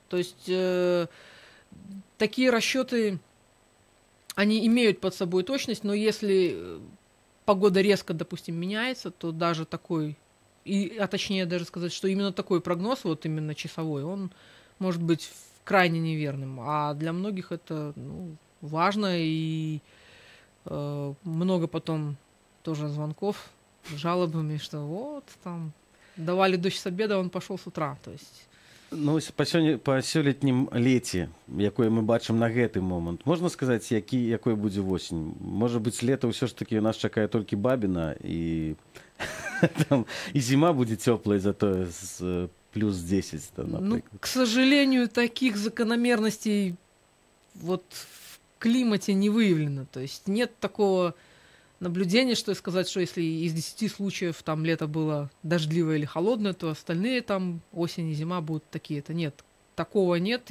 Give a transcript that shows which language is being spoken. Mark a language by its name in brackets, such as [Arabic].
[Russian] То есть такие расчеты, они имеют под собой точность, но если погода резко, допустим, меняется, то даже такой, а точнее даже сказать, что именно такой прогноз, вот именно часовой, он может быть крайне неверным. А для многих это важно, и много потом тоже звонков с жалобами, что вот там давали дождь с обеда, он пошел с утра. То есть... [Belarusian] Ну, па сёлетнім леце, якое мы бачым на гэты момант, можна сказаць, якой будзе восень? Можа быць, лета ўсё ж такі у нас чакае толькі бабіна, і зіма будзе цёплай, затое з плюс 10. [Russian] Ну, к сожалению, таких закономерностей вот в климате не выявлено. То есть нет такого наблюдения, что сказать, что если из 10 случаев там лето было дождливое или холодное, то остальные там осень и зима будут такие. Это нет. Такого нет.